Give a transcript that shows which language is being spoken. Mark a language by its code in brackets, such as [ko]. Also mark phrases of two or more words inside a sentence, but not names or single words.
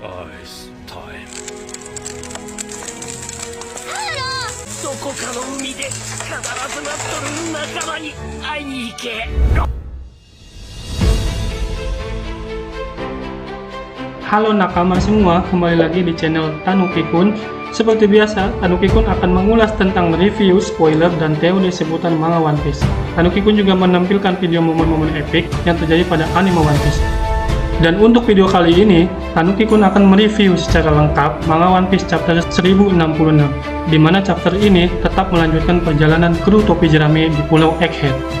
[en] Ice time. [ja] どこかの海で必ずなっとる仲間に会いに行け。 [id] Halo nakama semua, kembali lagi di channel Tanuki-kun. Seperti biasa, Tanuki-kun akan mengulas tentang review, spoiler, dan teori seputar manga One Piece. Tanuki-kun juga menampilkan video momen-momen epik yang terjadi pada anime One Piece. Dan untuk video kali ini, Tanuki-kun akan mereview secara lengkap manga One Piece chapter 1066, di mana chapter ini tetap melanjutkan perjalanan kru topi jerami di Pulau Egghead.